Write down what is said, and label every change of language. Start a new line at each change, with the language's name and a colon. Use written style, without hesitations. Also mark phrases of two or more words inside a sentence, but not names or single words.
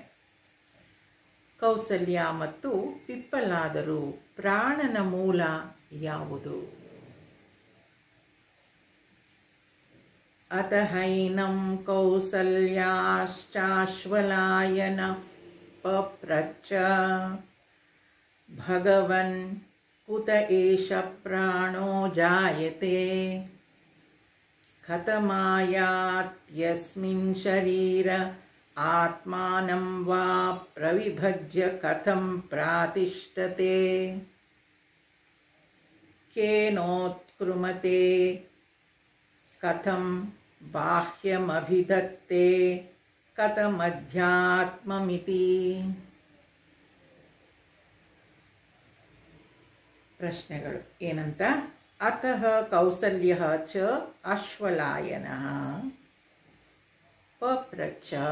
Kannada: ಕೌಸಲ್ಯ ಮತ್ತು ಪಿಪ್ಪಲಾದರು ಪ್ರಾಣನ ಮೂಲ ಯಾವುದು?
Sanskrit: ಅತಹೈನಂ ಕೌಸಲ್ಯಾಶ್ಚಾಶ್ವಲಾಯನಃ ಪಪ್ರಚ್ಛ ಭಗವನ್ ಕುತ ಏಷ ಪ್ರಾಣೋ ಜಾಯತೆ ಕಥಮಾಯಾತ್ಯಸ್ಮಿನ್ ಶರೀರ ಆತ್ಮಾನಂ ವಾ ಪ್ರವಿಭಜ್ಯ ಕಥಂ ಪ್ರಾತಿಷ್ಠತೆ ಕೇನೋತ್ಕೃಮತೆ ಕಥಂ ಬಾಹ್ಯಮಭಿಧತ್ತೆ ಕಥಮಧ್ಯಾತ್ಮಮಿತಿ.
Kannada: ಪ್ರಶ್ನೆಗಳು ಏನಂತ?
Sanskrit: ಅತಃ ಕೌಸಲ್ಯಃ ಚ ಅಶ್ವಲಾಯನಃ ಪಪ್ರಚ್ಛ.